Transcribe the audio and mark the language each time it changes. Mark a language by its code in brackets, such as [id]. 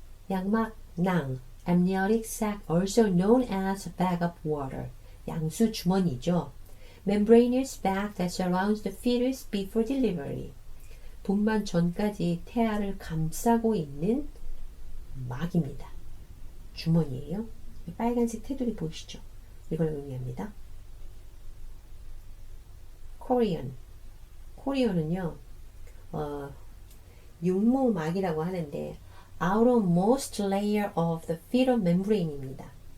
[en] 양막낭, amniotic sac, also known as bag of water. [ko] 양수 주머니죠. [en] membranous bag that surrounds the fetus before delivery. [ko] 분만 전까지 태아를 감싸고 있는 막입니다. 주머니예요. 빨간색 테두리 보이시죠? 이걸 의미합니다. 코리온은요, 육모막이라고 하는데 [en] outermost layer of the fetal membrane [ko] 입니다.